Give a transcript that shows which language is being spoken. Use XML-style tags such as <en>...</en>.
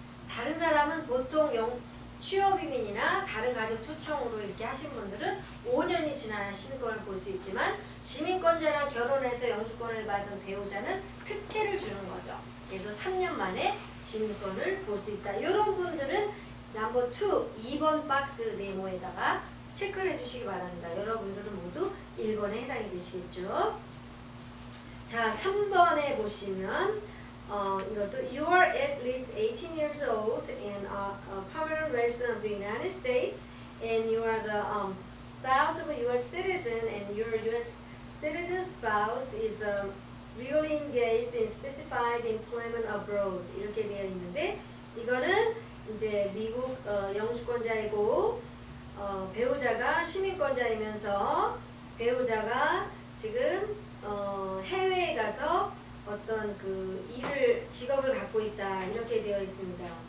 <ko>다른 사람은 보통 취업이민이나 다른 가족 초청으로 이렇게 하신 분들은 5년이 지나야 시민권을 볼 수 있지만 시민권자랑 결혼해서 영주권을 받은 배우자는 특혜를 주는 거죠. 그래서 3년 만에 시민권을 볼 수 있다. 이런 분들은 넘버 2, 2번 박스 네모에다가 체크를 해주시기 바랍니다. 여러분들은 모두 1번에 해당이 되시겠죠. 자, 3번에 보시면 이것도</ko> <en>You are at least 18 years old and a permanent resident of the United States and you are the spouse of a U.S. citizen and your U.S. citizen spouse is really engaged in specified employment abroad</en> <ko>이렇게 되어 있는데 이거는 이제 미국 영주권자이고 배우자가 시민권자이면서 배우자가 지금 해외에 가서 어떤 직업을 갖고 있다 이렇게 되어 있습니다.</ko>